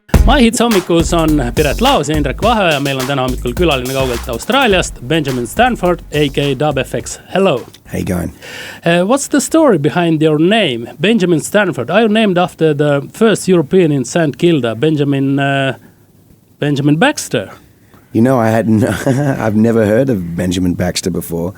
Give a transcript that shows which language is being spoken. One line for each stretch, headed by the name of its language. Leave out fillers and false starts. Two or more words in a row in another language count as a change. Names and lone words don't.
Estonian: MyHits hommikus on Piret Laos ja Indrek Vahe ja meil on täna hommikul külaline kaugelt Austraaliast,
English: Benjamin Stanford, a.k.a. DubFX. Hello. How you going? What's the story behind your name, Benjamin Stanford? Are you named after the first European in St. Kilda, Benjamin Baxter? You know, I've never heard of Benjamin Baxter before.